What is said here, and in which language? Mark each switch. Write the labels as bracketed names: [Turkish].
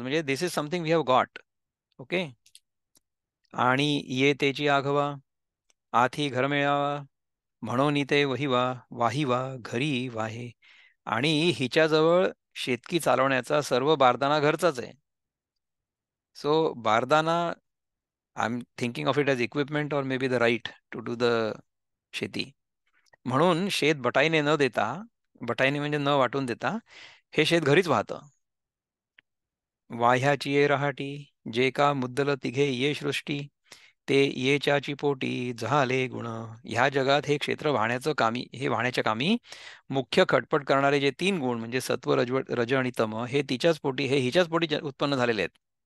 [Marathi] म्हणजे [English] This is something we have got. [Marathi] Okay. आणि ये तेची आघवा, आथी घर मिळावा, म्हणून ते वहिवा, वाहिवा घरी वाहे. आणि हिच्याजवळ शेतकी चालवण्याचा सर्व बारदाना घरचाच आहे. [English] So बारदाना, I am thinking of it as equipment or maybe the right to do the शेती. [Marathi] म्हणून शेत बटाईने न देता, बटाईने म्हणजे न वाटून देता, हे शेत घरीच वाहतं. वाह्याची ये रहाटी, जे का मुद्दल तिघे ये सृष्टी, ते येच्याची पोटी झाले गुण. ह्या जगात हे क्षेत्र वाहण्याचं कामी, हे वाहण्याच्या कामी मुख्य खटपट करणारे जे तीन गुण म्हणजे सत्व, रज आणि तम, हे तिच्याच पोटी, हे हिच्याच पोटी उत्पन्न झालेले आहेत.